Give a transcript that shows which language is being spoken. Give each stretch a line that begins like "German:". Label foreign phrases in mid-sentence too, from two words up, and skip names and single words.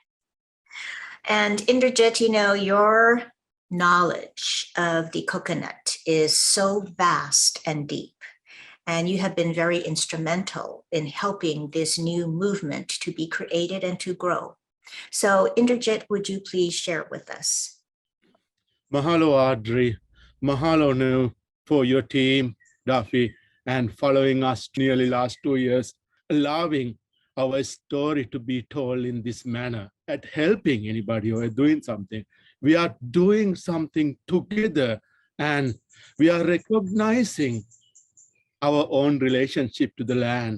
English: And Indrajit, you know, your knowledge of the coconut is so vast and deep, and you have been very instrumental in helping this new movement to be created and to grow. So Indrajit, would you please share it with us? Mahalo, Audrey.
Hawaiian: Mahalo nu
English: for your team, Duffy, and following us nearly last 2 years, allowing our story to be told in this manner, at helping anybody who are doing something. We are doing something together, and we are recognizing our own relationship to the land.